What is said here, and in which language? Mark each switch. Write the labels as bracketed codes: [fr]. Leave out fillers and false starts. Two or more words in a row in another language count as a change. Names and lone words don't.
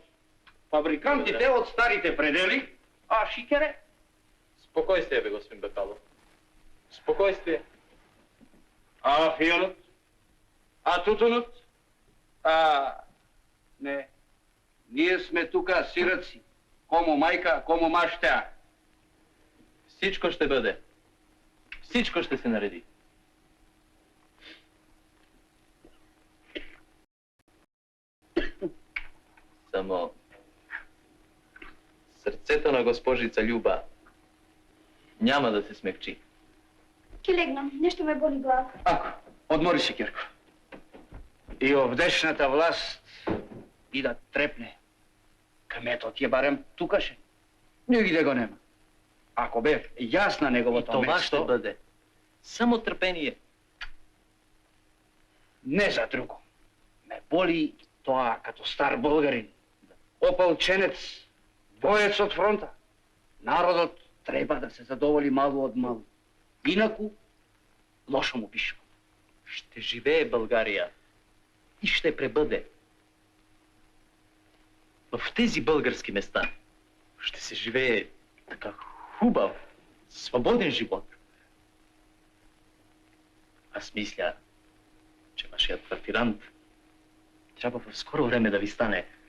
[mk] Фабрикантите од старите предели, а шикере? [bg] Спокойствие, бе, господин Бакалов. Спокойствие. [mk] А фионот? А тутунот? Не. Ние сме тука сираци. Кому мајка, кому маштеа. [bg] Всичко ще бъде. Всичко ще се нареди. Само сърцето на госпожица Люба няма да се смекчи. [mk] Ке легнам, нещо ме боли глава. Ако, одмори се, Кирко. И овдешната власт и да трепне. Кметот е барем тукаше. Нигде го нема. Ако бе јасна неговото место... [bg] И това ще бъде. Само търпение. Не за друго. [mk] Ме боли тоа [bg] като стар българин. Опалченец, [mk] боец од фронта. Народот треба да се задоволи малу од малу. Инаку, лошо му пишемо. [bg] Ще живее България и ще пребъде. В тези български места ще се живее така хубав, свободен живот. Аз мисля, че вашият квартирант трябва в скоро време да ви стане.